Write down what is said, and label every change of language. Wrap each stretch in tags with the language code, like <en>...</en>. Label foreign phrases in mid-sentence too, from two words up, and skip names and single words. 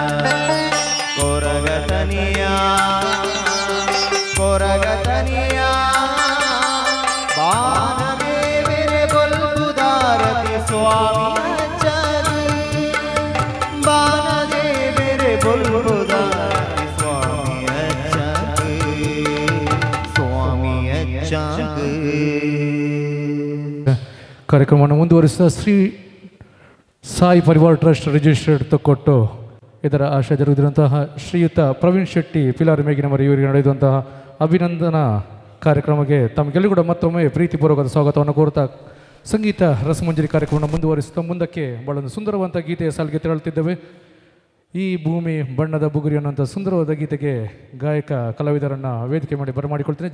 <tcy>ಕೊರಗತನಿಯ ಕೊರಗತನಿಯ ಬಾನದೇವರೆ ಬೊಲ್ಲುದಾರತಿ ಸ್ವಾಮಿ ಅಜ್ಜಗ ಬಾನದೇವರೆ ಬೊಲ್ಲುದಾರತಿ ಸ್ವಾಮಿ ಅಜ್ಜಗ ಸ್ವಾಮಿ ಅಜ್ಜಗ.</tcy> <kn>ಕಾರ್ಯಕ್ರಮವನ್ನು ಮುಂದುವರಿಸಿದ ಶ್ರೀ ಸಾಯಿ ಪರಿವಾರ್ ಟ್ರಸ್ಟ್ ರಿಜಿಸ್ಟರ್ಡ್ ತೊಕ್ಕೊಟ್ಟು ಇದರ ಆಶಯ ಜರುಗಿದಂತಹ ಶ್ರೀಯುತ ಪ್ರವೀಣ್ ಶೆಟ್ಟಿ ಪಿಲಾರಿ ಮೇಗಿನವರ ಇವರಿಗೆ ನಡೆಯುವಂತಹ ಅಭಿನಂದನಾ ಕಾರ್ಯಕ್ರಮಕ್ಕೆ ತಮಗೆಲ್ಲರೂ ಕೂಡ ಮತ್ತೊಮ್ಮೆ ಪ್ರೀತಿಪೂರ್ವಕದ ಸ್ವಾಗತವನ್ನು ಕೋರುತ್ತಾ ಸಂಗೀತ ರಸಮಂಜರಿ ಕಾರ್ಯಕ್ರಮವನ್ನು ಮುಂದುವರಿಸುತ್ತಾ ಮುಂದಕ್ಕೆ ಬಹಳ ಸುಂದರವಾದ ಗೀತೆಯ ಸಾಲಿಗೆ ತೆರಳುತ್ತಿದ್ದೇವೆ. ಈ ಭೂಮಿ ಬಣ್ಣದ ಬುಗುರಿ ಅನ್ನುವಂಥ ಸುಂದರವಾದ ಗೀತೆಗೆ ಗಾಯಕ ಕಲಾವಿದರನ್ನು ವೇದಿಕೆ ಮಾಡಿ ಬರಮಾಡಿಕೊಳ್ತೇನೆ.</kn>